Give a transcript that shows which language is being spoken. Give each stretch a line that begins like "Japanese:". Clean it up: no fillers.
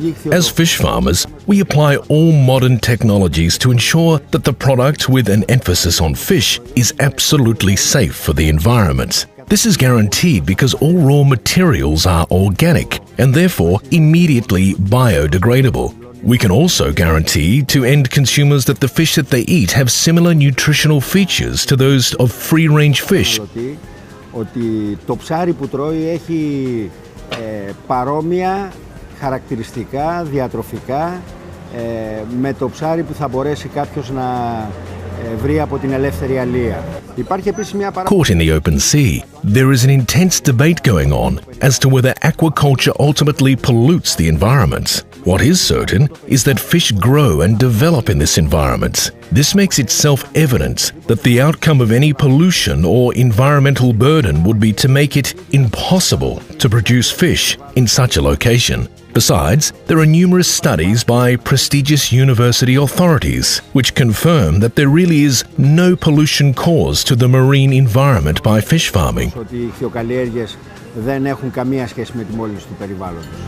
English: As fish farmers, we apply all modern technologies to ensure that the product, with an emphasis on fish, is absolutely safe for the environment. This is guaranteed because all raw materials are organic and therefore immediately biodegradable. We can also guarantee to end consumers that the fish that they eat have similar nutritional features to those of free-range fish.
Greek: Ότι το ψάρι που τρώει έχει παρόμοια χαρακτηριστικά, διατροφικά με το ψάρι που θα μπορέσει κάποιος να βρει από την ελεύθερη αλεία.
English: Caught in the open sea, there is an intense debate going on as to whether aquaculture ultimately pollutes the environment. What is certain is that fish grow and develop in this environment. This makes it self-evident that the outcome of any pollution or environmental burden would be to make it impossible to produce fish in such a location. Besides, there are numerous studies by prestigious university authorities which confirm that there really is no pollution caused to the marine environment by fish farming.
Greek: Ότι οι ηχθειοκαλλιέργειες δεν έχουν καμία σχέση με τη μόλυνση του περιβάλλοντος.